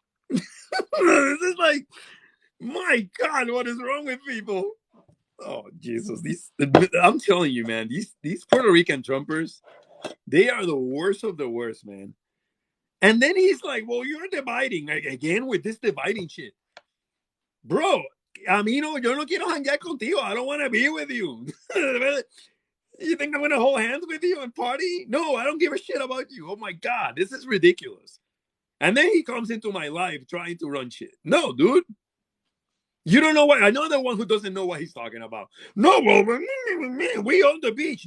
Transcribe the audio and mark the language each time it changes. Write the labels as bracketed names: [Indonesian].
[English] This is like, my God, what is wrong with people? Oh Jesus! I'm telling you, man. These Puerto Rican Trumpers, they are the worst of the worst, man. And then he's like, well, you're dividing. Like, again with this dividing shit. [Spanish] Bro, a mí no, yo no quiero hangar contigo. [English] I don't want to be with you. You think I'm going to hold hands with you and party? No, I don't give a shit about you. Oh my God, this is ridiculous. And then he comes into my life trying to run shit. No, dude. You don't know what. I know the one who doesn't know what he's talking about. No, well, we own the beach.